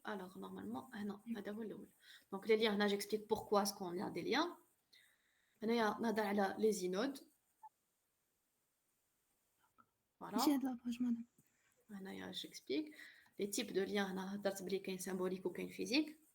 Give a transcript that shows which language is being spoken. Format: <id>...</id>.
<fr>Alors normalement</fr> <ar>هنا هذا هو الأول.</ar> <fr>Donc les liens</fr> <ar>هنا</ar> <fr>j'explique pourquoi est-ce qu'on a des liens.</fr> <ar>هنايا نهضر على</ar> <fr>les inodes.</fr> <ar>ماشي</ar> <fr>Voilà.</fr> <ar>هاد لاباج مدام</ar> <fr>هنايا j'explique. Les types de liens</fr> <ar>هنا هضرت بلي كاين</ar> <fr>symbolique</fr> <ar>وكاين</ar> <fr>physique.</fr>